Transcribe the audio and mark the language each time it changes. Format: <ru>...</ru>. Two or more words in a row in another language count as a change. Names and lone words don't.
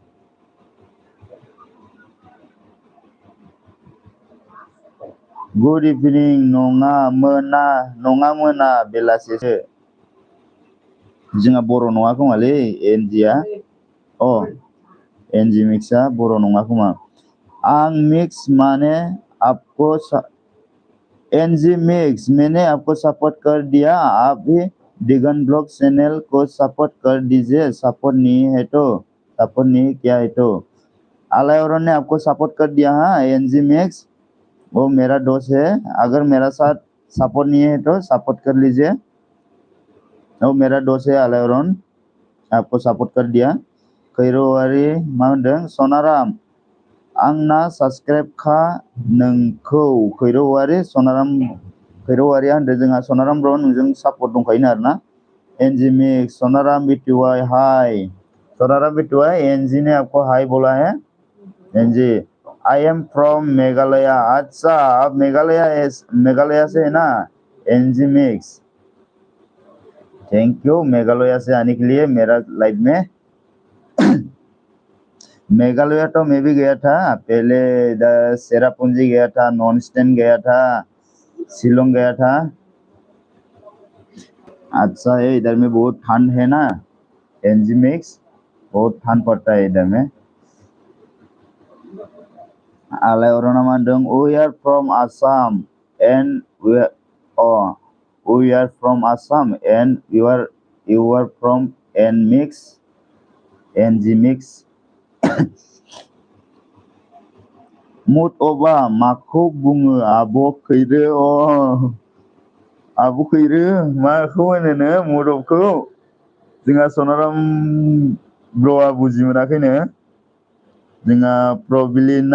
<en>good evening</en> <brx>नङा मोना बेलासिसो जोंहा बर' नङा खोमालै एनजिआ एनजि मिक्सआ बर' नङा खोमा आं मिक्स माने</brx> <hi>आपको एनजी मिक्स मैंने आपको सपोर्ट कर दिया आप भी दिगन</hi> <en>blog channel</en> <hi>को सपोर्ट कर दीजिए सपोर्ट नहीं किया है तो आलायरन ने आपको सपोर्ट कर दिया हाँ एनजी मिक्स वो मेरा दोस्त है अगर मेरा साथ सपोर्ट नहीं है तो सपोर्ट कर लीजिए वो मेरा दोस्त है आलायरन आपको सपोर्ट कर दिया</hi> <brx>खैरो औवारि मा होनदों सनाराम आंना साबसक्राइब खा नोंखौ खैरो औवारि खैरो औवारिया होनदों जोंहा सनाराम ब्र नोंजों सापर्ट दंखायो आरोना एनजी मिक्स सोनाराम बिटुआई हाय सोनाराम बिटुआई</brx> <hi>एनजी ने आपको हाय बोला है एनजी</hi> <en>I am from Meghalaya</en> <hi>अच्छा आप मेघालया से है ना एनजी मिक्स</hi> <en>thank you</en> <hi>मेघालया से आने के लिए मेरा लाइव में मेघालय तो मैं भी गया था पहले इधर सेरापुंजी गया था नॉन स्टैंड गया था शिलोंग गया था अच्छा है इधर में बहुत ठंड है ना एनजी मिक्स बहुत ठंड पड़ता है इधर में</hi> <brx>आलायरना मा होनदों</brx> <en>we are from Assam and we are from Assam and you are from NG Mix</en> <brx>मुड अफआ माखौ बुङो आब' खैरो आब' खैरो माखौ होनोनो मुड अफखौ जोंहा सनाराम ब्र'आ बुजि मोनाखैनो जोंहा प्रबिलिना</brx>